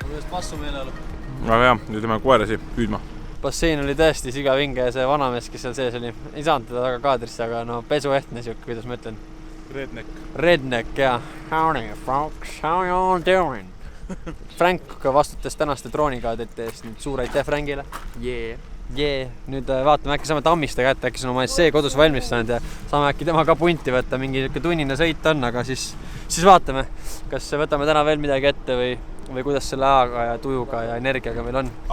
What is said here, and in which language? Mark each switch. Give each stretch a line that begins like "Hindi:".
Estonian: Passu meeleolu. Aga jah, nüüd lähme koerasi püüdma. Bassein oli tõesti sügavinge ja see vanamees, kes seal sees oli, ei saanud teda taga kaadrisse, aga no pesuehtne siuke, kuidas ma ütlen. Redneck, jaa.
English: Howdy folks, how you all doing?
Estonian: Frank vastutas tänaste droonikaadrite eest, nüüd suur aitäh Frankile. Nüüd vaatame, äkki saame Tammiste kätte, äkki see on oma essee kodus valmis saanud ja saame äkki tema ka punti võtta, mingi tunnine sõit on, aga siis vaatame, kas võtame täna veel midagi ette või kuidas selle ajaga ja tujuga ja energiaga meil on.